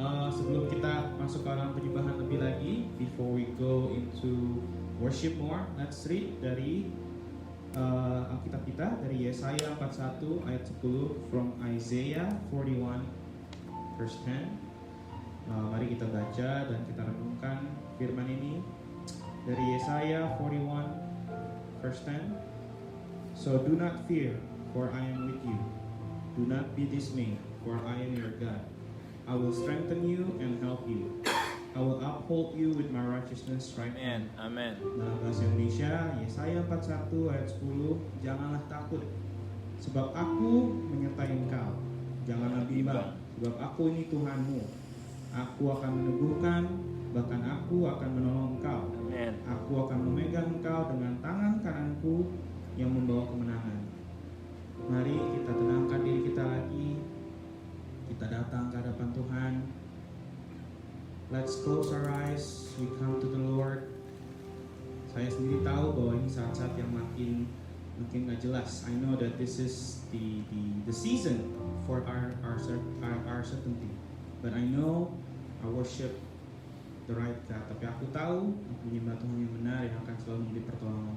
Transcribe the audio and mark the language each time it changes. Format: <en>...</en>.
<id>Sebelum kita masuk ke dalam penyembahan lebih lagi,</id> <en>before we go into worship more, let's read</en> <id>dari Alkitab kita dari Yesaya 41 ayat 10</id> <en>from Isaiah 41 verse 10.</en> <id>Mari kita baca dan kita renungkan firman ini dari Yesaya 41 verse 10.</id> <en>So do not fear, for I am with you. Do not be dismayed, for I am your God. I will strengthen you and help you. I will uphold you with my righteousness right hand. Amen.</en> <id>Dalam bahasa Indonesia, Yesaya 41 ayat 10, janganlah takut, sebab aku menyertai engkau. Janganlah bimbang, sebab aku ini Tuhanmu. Aku akan meneguhkan, bahkan aku akan menolong engkau. Amen. Aku akan memegang engkau dengan tangan kananku yang membawa kemenangan. Mari kita tenangkan diri kita lagi. Kita datang ke hadapan Tuhan.</id> <en>Let's close our eyes. We come to the Lord.</en> <id>Saya sendiri tahu bahwa ini saat-saat yang makin gak jelas.</id> <en>I know that this is the season for our certainty. But I know I worship the right God.</en> <id>Tapi aku tahu aku menyembah Tuhan yang benar yang akan selalu memberi pertolongan.</id>